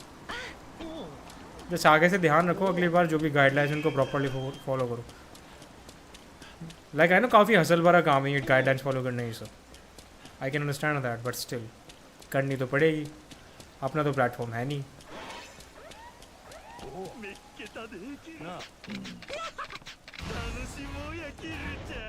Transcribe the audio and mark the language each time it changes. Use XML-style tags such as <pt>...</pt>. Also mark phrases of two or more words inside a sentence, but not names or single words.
<hi>जस्ट आगे से ध्यान रखो, अगली बार जो भी गाइडलाइंस उनको</hi> <en>properly follow</en> <hi>करो.</hi> <en>like I know</en> <hi>काफ़ी हसल भरा काम है ये</hi> <en>guidelines follow</en> <hi>करने ही सब.</hi> <en>I can understand that but still</en> <hi>करनी तो पड़ेगी. अपना तो प्लेटफॉर्म है नहीं.</hi> <ja>見っけたできなあ楽しもうやキルちゃん</ja>